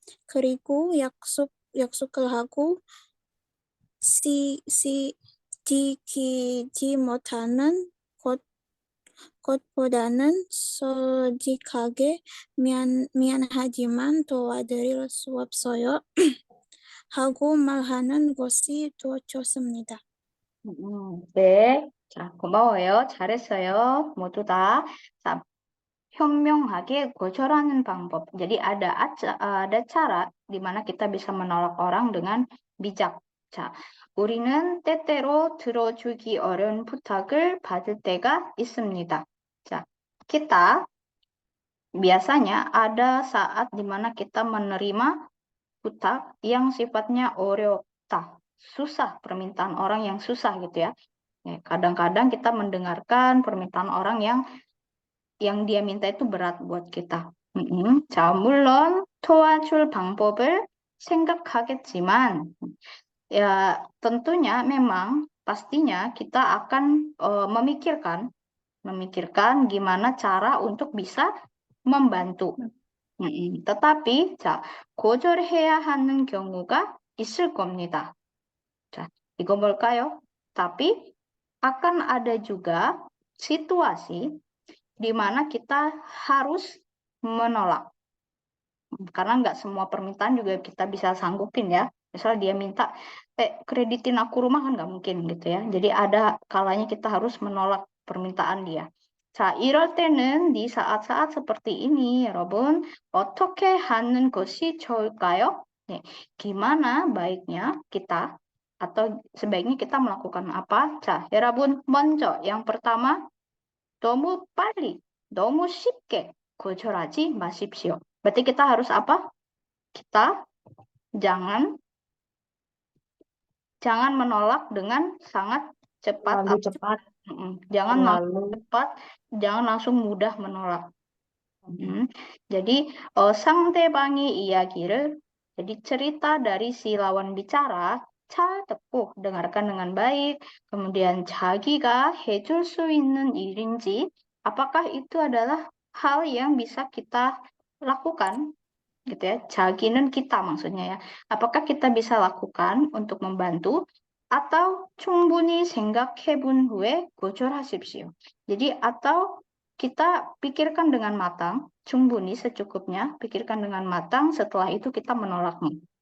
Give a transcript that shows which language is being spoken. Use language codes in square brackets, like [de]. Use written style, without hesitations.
[ko] 그리고 약속을 하고 지키지 못하는 것보다는 솔직하게 미안하지만 도와드릴 수 없어요 하고 말하는 것이 더 좋습니다. 네. 자, 고마워요. 잘했어요. 모두 다. 자, 현명하게 거절하는 방법. [id] Jadi ada cara di mana kita bisa menolak orang dengan bijak. [ko] 자, 우리는 때때로 들어주기 어려운 부탁을 받을 때가 있습니다. [id] 자, kita biasanya ada saat di mana kita menerima butak yang sifatnya 어렵다, susah, permintaan orang yang susah gitu ya. Kadang-kadang kita mendengarkan permintaan orang yang dia minta itu berat buat kita. 자, [ko] 물론 도와줄 방법을 생각하겠지만, [id] ya tentunya memang pastinya kita akan memikirkan gimana cara untuk bisa membantu. tetapi, [ko] 자, 거절해야 하는 경우가 있을 겁니다. 자, 이거 뭘까요? [id] Tapi akan ada juga situasi di mana kita harus menolak. Karena nggak semua permintaan juga kita bisa sanggupin ya. Misal dia minta, kreditin aku rumah kan nggak mungkin gitu ya. Jadi ada kalanya kita harus menolak permintaan dia. [ko] 자, 이럴 때는 [id] di saat-saat seperti ini, [ko] 여러분, 어떻게 하는 것이 좋을까요? [id] Gimana baiknya kita atau sebaiknya kita melakukan apa? [ko] 자, 여러분, 먼저 [id] yang pertama, [ko] 너무 빨리, 너무 쉽게 거절하지 마십시오. [id] Berarti kita harus apa? Kita jangan menolak dengan sangat cepat. Terlalu cepat, Jangan langsung terlalu cepat, jangan langsung mudah menolak. Jadi [ko] 상대방의 이야기를, [id] jadi cerita dari si lawan bicara, [ko] 잘 듣고 [id] dengarkan dengan baik. Kemudian [ko] 자기가 해줄 수 있는 일인지, [id] apakah itu adalah hal yang bisa kita lakukan, gitu ya. [ko] 자기는 [id] kita maksudnya ya. Apakah kita bisa lakukan untuk membantu? atau [ko] 충분히 생각해본 후에 거절하십시오. [id] Jadi atau kita pikirkan dengan matang, 충분히 secukupnya, pikirkan dengan matang, setelah itu kita menolaknya.